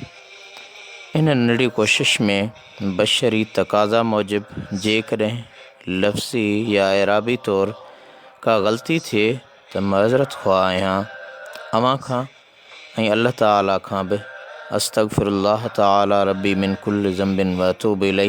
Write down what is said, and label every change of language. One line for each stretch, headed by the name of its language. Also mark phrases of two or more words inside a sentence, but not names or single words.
Sindhi: इन नंढड़ी कोशिश में बशरी तक़ाज़ा मूजिब जेकॾहिं लफ़्ज़ी या एराबी तौरु का ग़लती थिए त मअज़रत ख़्वाह आहियां अवां खां ऐं अल्लाह ताला खां बि।
Arabic: أستغفر الله تعالى ربي من كل ذنب وأتوب إليه.